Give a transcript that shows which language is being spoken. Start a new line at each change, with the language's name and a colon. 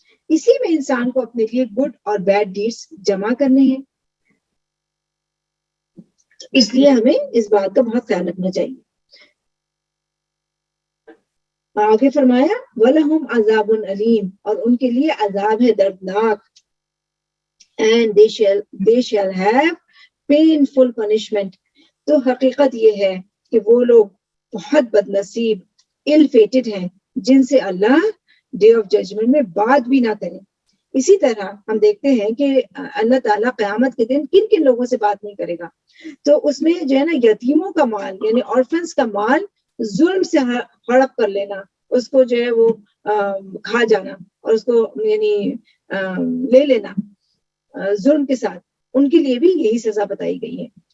Urdu: اسی میں انسان کو اپنے لیے گڈ اور بیڈ ڈیڈس جمع کرنے ہیں. اس لیے ہمیں اس بات کا بہت خیال رکھنا چاہیے. آگے فرمایا
Arabic: وَلَهُمْ عَذَابٌ عَلِيمٌ,
Urdu: اور ان کے لیے عذاب ہے دردناک.
English: And they shall have painful punishment.
Urdu: تو حقیقت یہ ہے کہ وہ لوگ بہت بد نصیب
English: ill fated
Urdu: ہیں جن سے اللہ
English: day of judgment
Urdu: میں بات بھی نہ کرے. اسی طرح ہم دیکھتے ہیں کہ اللہ تعالیٰ قیامت کے دن کن کن لوگوں سے بات نہیں کرے گا. تو اس میں جو ہے نا یتیموں کا مال یعنی آرفنس کا مال ظلم سے ہڑپ کر لینا, اس کو جو ہے وہ کھا جانا اور اس کو یعنی لے لینا ظلم کے ساتھ, ان کے لیے بھی یہی سزا بتائی گئی ہے.